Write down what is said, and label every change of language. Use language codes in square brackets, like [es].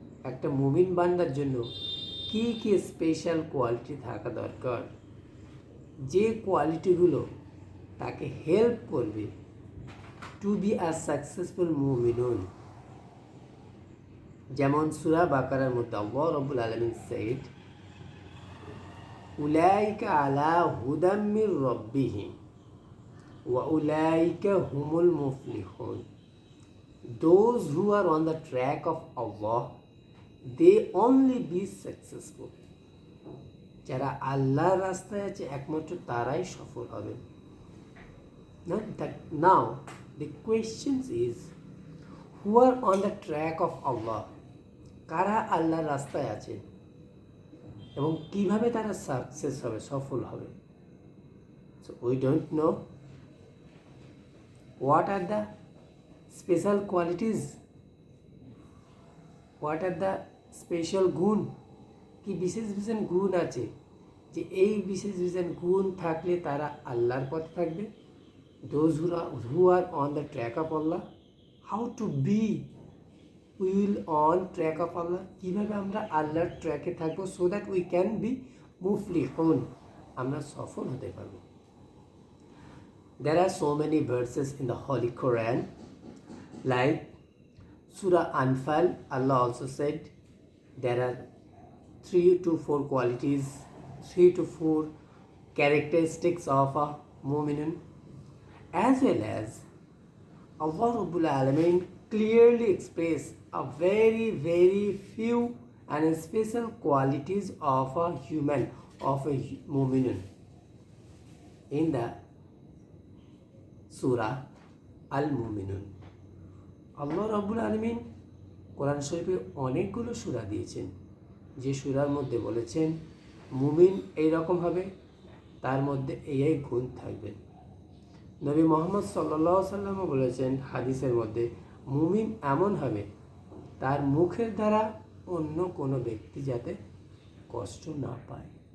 [bn] একটা মুমিন বান্দার জন্য কি কি স্পেশাল কোয়ালিটি থাকা দরকার, যে কোয়ালিটিগুলো তাকে হেল্প করবে [en] to be a successful [bn] মুমিনুন। যেমন সূরা বাকারার মধ্যে আল্লাহ রাব্বুল আলামিন said, [ar] উলাইকা আলা হুদাম মির রাব্বিহিম ওয়া উলাইকা হুমুল মুফলিহুন। [en] Those who are on the track of Allah, they only be successful. [bn] যারা আল্লাহর রাস্তায় আছে একমাত্র তারাই সফল হবে। [en] Now the question is, who are on the track of Allah? [bn] কারা আল্লাহর রাস্তায় আছে এবং কিভাবে তারা সাকসেস হবে, সফল হবে? [en] So we don't know what are the special [bn] qualities, what are the special গুণ, কি বিশেষ বিশেষ গুণ আছে যে এই বিশেষ বিশেষ গুণ থাকলে তারা আল্লাহর পথে থাকবে। [en] Those who are on the track of Allah, how to be we will on track of Allah, [bn] কিভাবে আমরা আল্লাহর ট্র্যাকে থাকবো, [en] so that we can be মুফলিহুন, [bn] আমরা সফল হতে পারবো। [en] There are so many verses in the Holy Quran, like Surah Anfal. Allah also said there are 3 to 4 qualities, 3 to 4 characteristics of a mu'minun, as well as Allah Rabbul Alameen clearly express a very few and special qualities of a human, of a mu'minun, in the Surah Al-Mu'minun. [bn] আল্লাহ রাব্বুল আলামিন কোরআন শরীফে অনেকগুলো সূরা দিয়েছেন, যে সূরার মধ্যে বলেছেন মুমিন এইরকম হবে, তার মধ্যে এই গুণ থাকবে। নবী মুহাম্মদ সাল্লাল্লাহু আলাইহি সাল্লাম বলেছেন হাদিসের মধ্যে, মুমিন এমন হবে তার মুখের দ্বারা অন্য কোনো ব্যক্তি যাতে কষ্ট না পায়।